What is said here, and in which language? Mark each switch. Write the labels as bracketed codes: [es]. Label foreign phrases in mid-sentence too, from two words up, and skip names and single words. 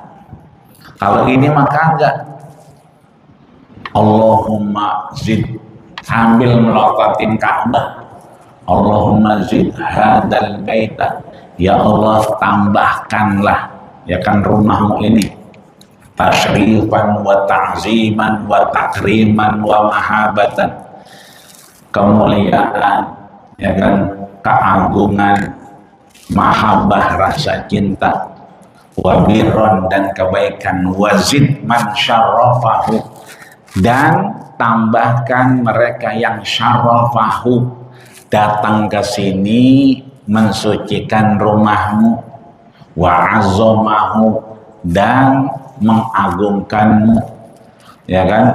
[id] Kalau ini mah kagak. [ar] اللهم زد, [id] sambil melototin Ka'bah. [ar] اللهم زد هذا البيت, [id] ya Allah tambahkanlah, ya kan, rumahmu ini [ar] تشريفا وتعظيما وتكريما ومهابة, [id] kemuliaan, ya kan, keagungan, mahabbah, rasa cinta, wabiron, dan kebaikan, [ar] وزد من شرفه, [id] dan tambahkan mereka yang syarrafahu, datang ke sini mensucikan rumahmu, [ar] وعظمه, [id] dan mengagungkanmu, ya kan.